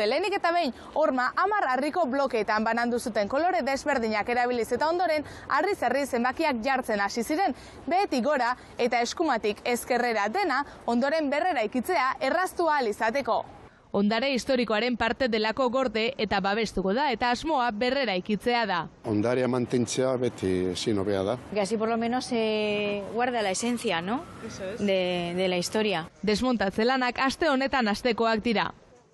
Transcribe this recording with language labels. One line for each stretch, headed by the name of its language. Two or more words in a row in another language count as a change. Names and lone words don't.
Basque: Lehenik eta behin, horma 10 harriko blokeetan banandu zuten kolore desberdinak erabiliz eta ondoren harriz-harri zenbakiak jartzen hasi ziren. Behetik gora eta eskumatik ezkerrera dena ondoren berrera ikitzea erraztu ahal izateko. Ondare historikoaren parte delako gorde eta babestuko da eta asmoa berrera ikitzea da. Ondarea mantentzea beti ezin hobea da.
Spanish: Que así por lo menos se guarda la esencia, ¿no? De la historia.
Basque: Desmontatze lanak aste honetan hastekoak dira.